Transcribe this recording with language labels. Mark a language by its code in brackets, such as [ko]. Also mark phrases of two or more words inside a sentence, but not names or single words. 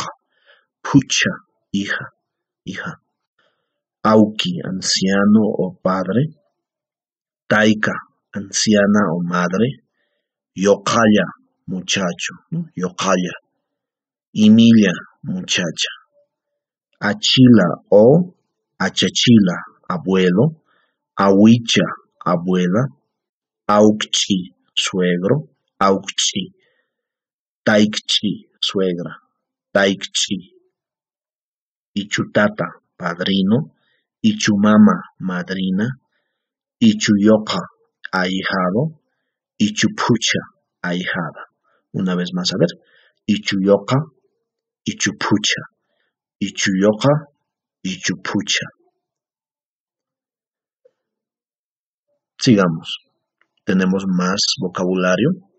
[es] Pucha, hija. Auki, anciano o padre. Taika, anciana o madre. Yokaya, muchacho, ¿no? Yokaya. Emilia, muchacha. Achila o achachila, abuelo. Awicha, abuela. Aukchi, suegro. Aukchi. Taikchi, suegra. Taikchi. Ichutata, padrino. Ichumama, madrina. Ichuyoka, ahijado. Ichupucha, ahijada. Una vez más, a ver. [ay] Ichuyoka, Ichupucha. Ichuyoka, Ichupucha. [es] Sigamos. Tenemos más vocabulario.